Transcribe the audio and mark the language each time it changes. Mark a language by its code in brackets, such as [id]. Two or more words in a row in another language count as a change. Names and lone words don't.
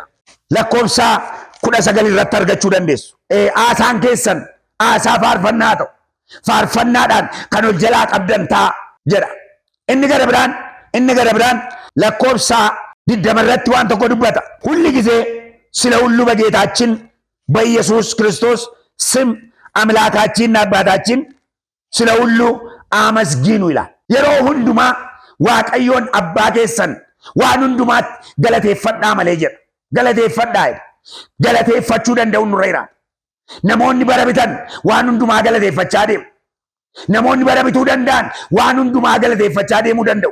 [om] Lakkoofsa 19 irratti argachuu dandeessu. Haasaan keessan haasaa faarfannaa ta'u. Faarfannaadhaan kan ol jalaa qabdan ta'a jedha. Inni gara biraan lakkoofsa 20 irratti waan tokko dubbata. Hulli gisee [am] ስለ ሁሉ በጌታችን በኢየሱስ ክርስቶስ ስም አምላካችንና አባታችን ስለ ሁሉ አመስግኑ ይላል። [om] yeroo hunduma waaqayyoon abbaa keessan waan hundumaatti galateeffadhaa malee jedha. galateeffadhaa. Galateeffachuu danda'u nurra jiraata. Namoonni bara bitan waan hundumaa galateeffachaa deemu. Namoonni bara bituu danda'an waan hundumaa galateeffachaa deemuu danda'u.